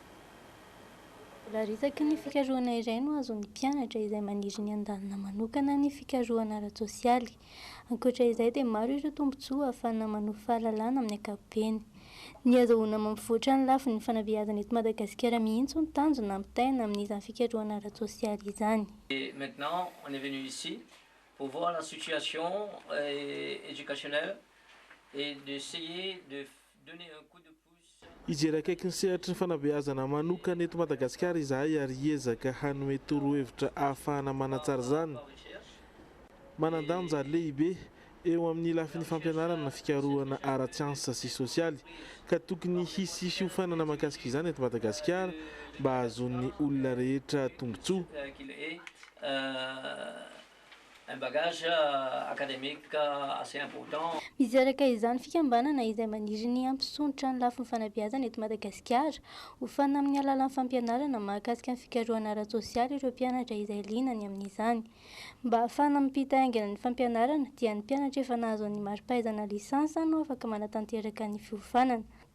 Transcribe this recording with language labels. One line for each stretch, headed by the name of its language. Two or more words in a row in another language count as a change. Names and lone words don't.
Malagasy: Raha resaky ny fikarohana iray no azon'ny mpianatra izay maniry ny andalina manokana ny fikarohana ara-tsosialy. Ankoatra izay dia maro ireo tombontsoa ahafahana manohy fahalalana amin'ny ankapobeny. Ny azahoana mampivoatra ny lafiny ny fanabeazana eto Madagasikara mihitsy ny tanjona ampitaina amin'izany fikarohana ara-tsosialy izany.
French: Maintenant, on est venu ici pour voir la situation éducationnelle et d'essayer de donner un coup de
Malagasy: Ijery akaiky ny sehatra ny fanabeazana manokana eto Madagasikara izahay ary hiezaka hanome torohevitra ahafahana manatsara izany. Manan-danja lehibe eo amin'ny lafiny fampianarana fikarohana ara-tsiansa sy sosialy ka tokony hisy fiofanana mahakasika izany eto Madagasikara mba ahazon'ny olona rehetra tombontsoa.
French: Un bagage académique assez important.
Malagasy: Mizaraka izany fikambanana izay maniry ny ampisonitra ny lafiny fanabeazana eto Madagasikara ho fanana amin'ny alalan'ny fampianarana mahakasika ny fikarohana ara-tsosialy ireo mpianatra izay linany amin'izany. Mba ahafahana mimpita haingana ny fampianarana dia ny mpianatra efa nahazo ny mari-pahaizana lisansa no afaka manatanteraka ny fiofanana.